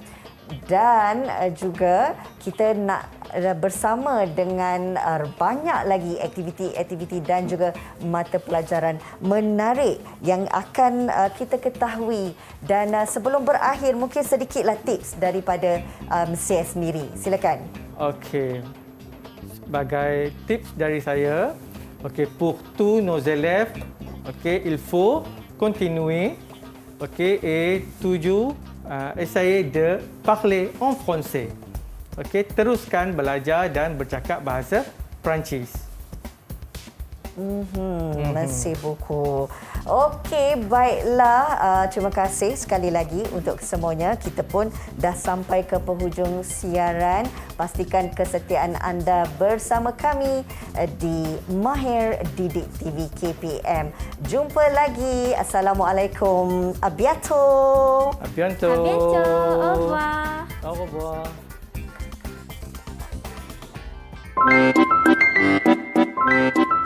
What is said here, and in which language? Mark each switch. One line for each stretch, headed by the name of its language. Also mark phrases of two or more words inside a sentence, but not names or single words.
Malay: Dan juga kita nak bersama dengan banyak lagi aktiviti-aktiviti dan juga mata pelajaran menarik yang akan kita ketahui. Dan sebelum berakhir, mungkin sedikitlah tips daripada Monsieur sendiri. Silakan. Okey. Sebagai tips dari saya,
French: pour tous nos élèves, il faut continuer, et toujours essayer de parler en français.
Malay: Teruskan belajar dan bercakap bahasa Perancis.
French: Merci beaucoup.
Malay: Okey, baiklah. Terima kasih sekali lagi untuk semuanya. Kita pun dah sampai ke penghujung siaran. Pastikan kesetiaan anda bersama kami di Mahir Didik TV KPM. Jumpa lagi. Assalamualaikum.
French: A bientôt. À bientôt. À bientôt. Au revoir. Au revoir.
English: Thank you.